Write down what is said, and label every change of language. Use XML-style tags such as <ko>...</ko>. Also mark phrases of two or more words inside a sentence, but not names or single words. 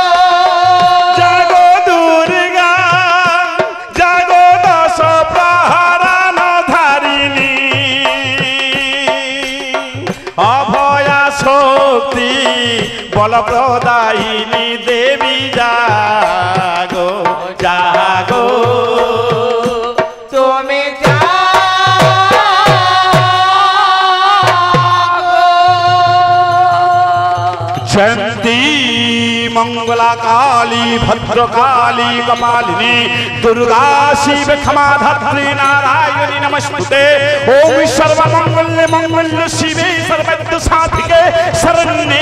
<bn>জাগো দুর্গা জাগো দশ প্রহরান ধারিণী অভয়া শক্তি বল প্রদায়িনী দেবী জাগো জাগো তুমি</bn> <sa>जयंती मंगला काली भद्रकाली कपालिनी दुर्गा शिव क्षमा धात्री नारायणी नमस्ते ओम सर्वमंगल मंगल शिवे सर्वत्र साधिके शरण्ये</sa>